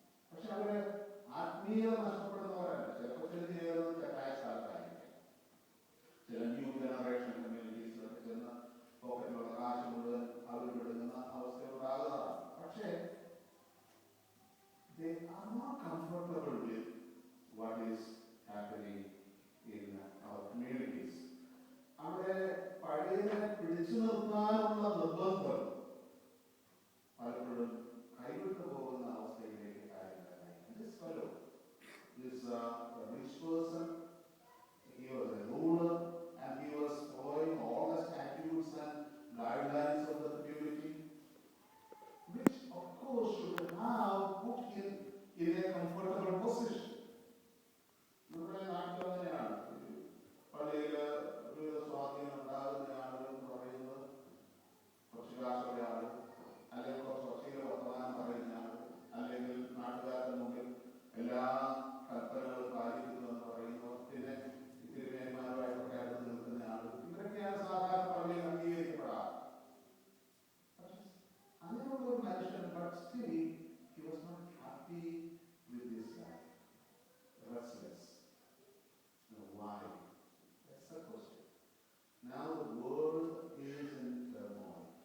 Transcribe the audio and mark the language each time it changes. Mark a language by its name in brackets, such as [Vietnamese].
[Malayalam] പക്ഷെ അവര് ആത്മീയത നഷ്ടപ്പെടുന്നവരല്ല. ചിലപ്പോൾ ചില ചെയ്യുന്നത് തെറ്റായ സ്ഥലത്തായിരിക്കും. ചില ന്യൂ ജനറേഷൻ കമ്മ്യൂണിറ്റീസിലൊക്കെ ചെന്ന് പോക്കറ്റിലുള്ള കാശ് മുഴുവൻ അവർ വിടുന്ന അവസ്ഥ ഉണ്ടാകാറാണ്. [English] പക്ഷേ they are not comfortable with what is happening in our communities. [Malayalam] അവിടെ പഴയതിനെ പിടിച്ചു നിർത്താനുള്ള നിർബന്ധം പലപ്പോഴും കൈവിട്ടു പോകുന്ന അവസ്ഥയിലേക്ക് കാര്യങ്ങൾ. [English] This fellow is a rich person. He was a ruler and he was following all the statutes and guidelines of the community, which of course should have put him in a comfortable position. [Malayalam] നമ്മുടെ നാട്ടിൽ അങ്ങനെയാണ്. പള്ളിയിൽ വിവിധ സ്വാധീനം ഉണ്ടാകുന്ന ആളുകൾ എന്ന് പറയുന്നത് കുറച്ച് കാശുള്ള ആള്, അല്ലെങ്കിൽ കുറച്ച് ഒച്ചയിൽ വർത്തമാനം പറയുന്ന ആള്, അല്ലെങ്കിൽ നാട്ടുകാരുടെ മുമ്പിൽ എല്ലാ കൽപ്പനകളും പാലിക്കുന്നു എന്ന് പറയുന്നു, പിന്നെ തിരുമേന്മാരുമായിട്ടൊക്കെ അടുത്ത് നിൽക്കുന്ന ആള്, ഇവരൊക്കെയാണ് സാധാരണ പള്ളിയിൽ അംഗീകരിക്കപ്പെടാറ്. അങ്ങനെയുള്ള ഒരു മനുഷ്യൻ, [English] but still he was not happy with this life. Restless. Why? That's the question. Now the world is in turmoil.